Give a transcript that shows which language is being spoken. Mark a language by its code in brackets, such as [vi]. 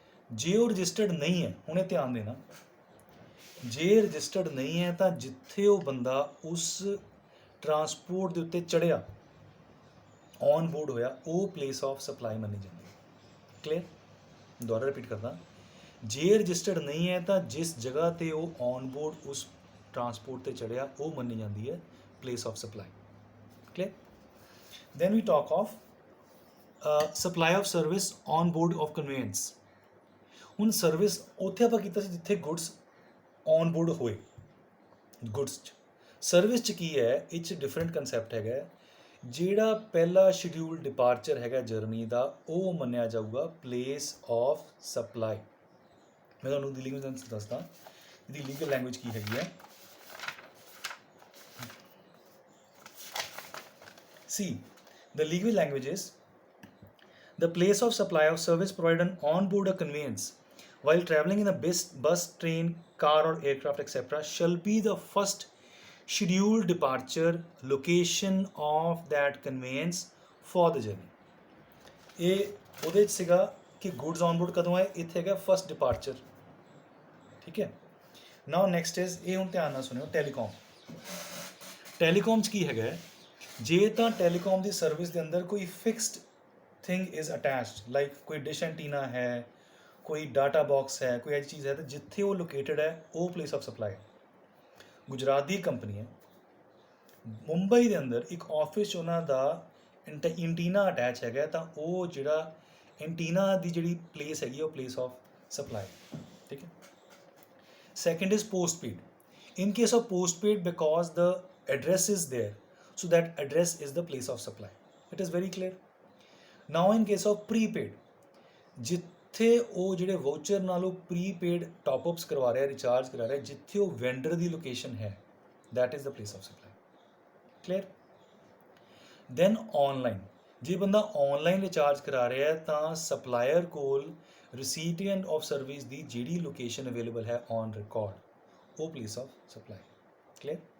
[pa] ਜੇ ਉਹ ਰਜਿਸਟਰਡ ਨਹੀਂ ਹੈ, ਹੁਣੇ ਧਿਆਨ ਦੇਣਾ, ਜੇ ਰਜਿਸਟਰਡ ਨਹੀਂ ਹੈ ਤਾਂ ਜਿੱਥੇ ਉਹ ਬੰਦਾ ਉਸ ਟਰਾਂਸਪੋर्ट ਦੇ ਉੱਤੇ ਚੜ੍ਹਿਆ, ਔਨ ਬੋਰਡ ਹੋਇਆ, ਉਹ ਪਲੇਸ ਆਫ ਸਪਲਾਈ ਮੰਨੀ ਜਾਂਦੀ ਹੈ। ਕਲੀਅਰ? ਦੁਬਾਰਾ ਰਿਪੀਟ ਕਰਦਾ, ਜੇ ਰਜਿਸਟਰਡ ਨਹੀਂ ਹੈ ਤਾਂ ਜਿਸ ਜਗ੍ਹਾ 'ਤੇ ਉਹ ਔਨ ਬੋਰਡ ਉਸ ਟਰਾਂਸਪੋर्ट 'ਤੇ ਚੜ੍ਹਿਆ ਉਹ ਮੰਨੀ ਜਾਂਦੀ ਹੈ place of supply. Clear? [en] Then we talk of supply of service on board of conveyance। [pa] ਹੁਣ ਸਰਵਿਸ ਉੱਥੇ ਆਪਾਂ ਕੀਤਾ ਸੀ ਜਿੱਥੇ ਗੁੱਡਸ ਔਨ ਬੋਰਡ ਹੋਏ। ਗੁੱਡਸ 'ਚ ਸਰਵਿਸ 'ਚ ਕੀ ਹੈ, ਇਹ 'ਚ ਡਿਫਰੈਂਟ ਕੰਸੈਪਟ ਹੈਗਾ। ਜਿਹੜਾ ਪਹਿਲਾ ਸ਼ਡਿਊਲ ਡਿਪਾਰਚਰ ਹੈਗਾ ਜਰਨੀ ਦਾ ਉਹ ਮੰਨਿਆ ਜਾਊਗਾ ਪਲੇਸ ਆਫ ਸਪਲਾਈ। ਮੈਂ ਤੁਹਾਨੂੰ ਦੀ ਲੀਗਲ ਸੈਂਸ ਦੱਸਦਾ, ਇਹਦੀ ਲੀਗਲ ਲੈਂਗੁਏਜ ਕੀ ਹੈਗੀ ਹੈ। [en] See, the legal language is the place of supply of service provided on board a conveyance while traveling in a bus, train, car or aircraft etc. shall be the first scheduled departure, location of that conveyance for the journey. [pa] ਇਹ ਉਹਦੇ 'ਚ ਸੀਗਾ ਕਿ goods ਔਨਬੋਰਡ ਕਦੋਂ ਆਏ, ਇੱਥੇ ਹੈਗਾ first departure, ਠੀਕ ਹੈ। ਨਾਓ ਨੈਕਸਟ ਇਜ਼, ਇਹ ਹੁਣ ਧਿਆਨ ਨਾਲ ਸੁਣਿਓ, ਟੈਲੀਕਾਮ। ਟੈਲੀਕਾਮ 'ਚ ਕੀ ਹੈਗਾ, ਜੇ ਤਾਂ ਟੈਲੀਕਾਮ ਦੀ ਸਰਵਿਸ ਦੇ ਅੰਦਰ ਕੋਈ fixed thing is attached, like ਕੋਈ ਡਿਸ਼ ਐਂਟੀਨਾ ਹੈ, ਕੋਈ ਡਾਟਾ ਬਾਕਸ ਹੈ, ਕੋਈ ਐਸੀ ਚੀਜ਼ ਹੈ, ਤਾਂ ਜਿੱਥੇ ਉਹ ਲੋਕੇਟਡ ਹੈ ਉਹ place of supply. Gujarat ਦੀ company ਹੈ, ਮੁੰਬਈ ਦੇ ਅੰਦਰ ਇੱਕ ਆਫਿਸ 'ਚ ਉਹਨਾਂ ਦਾ ਐਂਟੀਨਾ ਅਟੈਚ ਹੈਗਾ, ਤਾਂ ਉਹ ਜਿਹੜਾ ਐਂਟੀਨਾ ਦੀ ਜਿਹੜੀ ਪਲੇਸ ਹੈਗੀ ਉਹ ਪਲੇਸ ਆਫ ਸਪਲਾਈ, ਠੀਕ ਹੈ। [en] Second is postpaid. In case of postpaid, because the address is there, so that address is the place of supply. It is very clear. Now in case of prepaid, [pa] ਜਿੱਥੇ ਉਹ ਜਿਹੜੇ voucher ਨਾਲ ਉਹ prepaid top-ups ਕਰਵਾ ਰਿਹਾ, recharge ਕਰਾ ਰਿਹਾ, ਜਿੱਥੇ ਉਹ ਵੈਂਡਰ ਦੀ ਲੋਕੇਸ਼ਨ ਹੈ, [en] that is the place of supply. Clear? Then online, [pa] ਜੇ ਬੰਦਾ ਆਨਲਾਈਨ ਰਿਚਾਰਜ ਕਰਾ ਰਿਹਾ ਹੈ ਤਾਂ ਸਪਲਾਇਰ ਕੋਲ recipient of service ਦੀ ਜਿਹੜੀ ਲੋਕੇਸ਼ਨ ਅਵੇਲੇਬਲ ਹੈ ਔਨ ਰਿਕਾਰਡ, ਉਹ ਪਲੇਸ ਆਫ ਸਪਲਾਈ। ਕਲੀਅਰ?